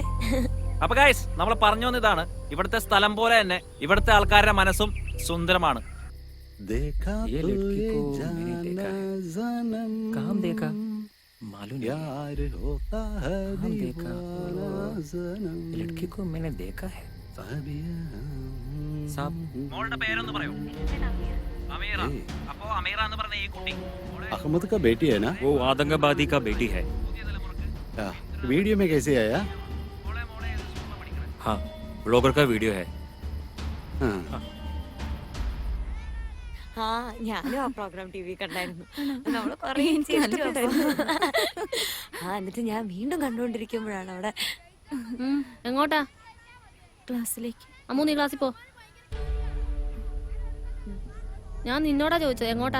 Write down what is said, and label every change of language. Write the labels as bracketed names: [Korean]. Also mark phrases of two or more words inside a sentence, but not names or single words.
[Malayalam] അപ്പൊ ഗൈസ്, നമ്മൾ പറഞ്ഞു വന്നതാണ്, ഇവിടുത്തെ സ്ഥലം പോലെ തന്നെ ഇവിടുത്തെ ആൾക്കാരുടെ മനസ്സും സുന്ദരമാണ്. മോളുടെ പേരൊന്ന് പറയോ? अमीरा। अप्पो अमीरा എന്ന് പറഞ്ഞ ഈ കുട്ടി [Hindi] अहमद का बेटी है ना? वो आतंकवादी का बेटी है। वीडियो में कैसे आया? हाँ, ब्लॉगर का वीडियो है। [Malayalam] ആ ഞാനും ആ [English] program TV [Malayalam] കണ്ടായിരുന്നു. നമ്മള് കൊറേ എന്നിട്ട് ഞാൻ വീണ്ടും കണ്ടുകൊണ്ടിരിക്കുമ്പോഴാണ് അവിടെ. എങ്ങോട്ടാ? ക്ലാസ്സിലേക്ക്. അമ്മു നീ ക്ലാസ്സിൽ പോ. ഞാൻ നിന്നോടാ ചോദിച്ചത് എങ്ങോട്ടാ?